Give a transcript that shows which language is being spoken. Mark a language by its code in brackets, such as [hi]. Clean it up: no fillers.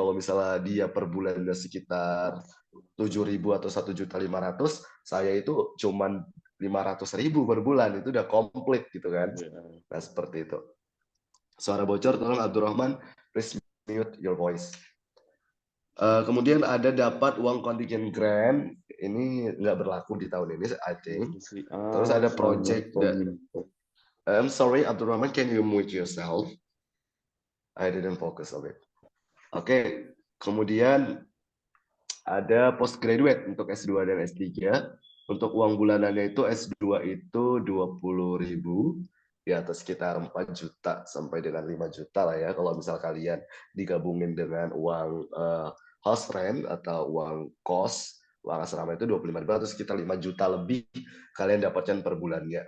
[id] Kalau misalnya dia per bulannya sekitar 7.000 atau 1.500.000, saya itu cuman 500.000 per bulan, itu udah komplit gitu kan. Nah seperti itu. Suara bocor, tolong [en] Abdurrahman, please mute your voice. [id] Kemudian ada dapat uang kontingen grant, ini nggak berlaku di tahun ini, [en] I think. [id] Terus ada project. [en] I'm sorry, Abdurrahman, can you mute yourself? I didn't focus on it. [id] Oke, kemudian ada postgraduate untuk S2 dan S3. Untuk uang bulanannya itu S2 itu 20.000, ya atau sekitar 4 juta sampai dengan 5 juta lah ya. Kalau misal kalian digabungin dengan uang house rent atau uang kos, uang asrama itu 25.000 atau sekitar 5 juta lebih kalian dapatkan per bulannya.